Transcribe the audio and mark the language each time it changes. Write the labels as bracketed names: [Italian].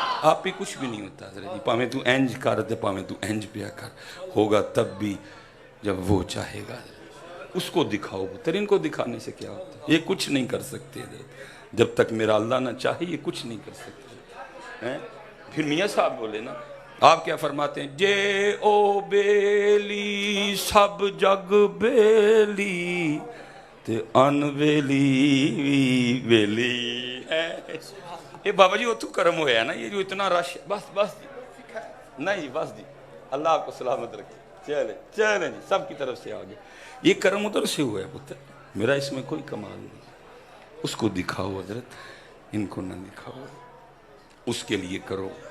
[Urdu] آپ ہی کچھ بھی نہیں ہوتا حضرت جی. [Punjabi] پاویں تو اینج کر دے، پاویں تو اینج پیا کر، [Urdu] ہوگا تب بھی جب وہ چاہے گا. اس کو دکھاؤ پتر. ان کو دکھانے سے کیا ہوتا ہے؟ یہ کچھ نہیں کر سکتے حضرت. جب تک میرا اللہ نہ چاہے یہ کچھ نہیں کر سکتے. پھر میاں صاحب بولے نا، آپ کیا فرماتے ہیں؟ [Punjabi] جے او بیلی سب جگ بیلی تے ان ویلی ویلی. [Urdu] یہ بابا جی وہ تو کرم ہوا ہے نا، یہ جو اتنا رش. بس جی نہیں بس جی، اللہ آپ کو سلامت رکھے. چلیں جی، سب کی طرف سے آگے. یہ کرم ادھر سے ہوا ہے پتر، میرا اس میں کوئی کمال نہیں. اس کو دکھاؤ حضرت، ان کو نہ دکھاؤ. اس کے لیے کرو.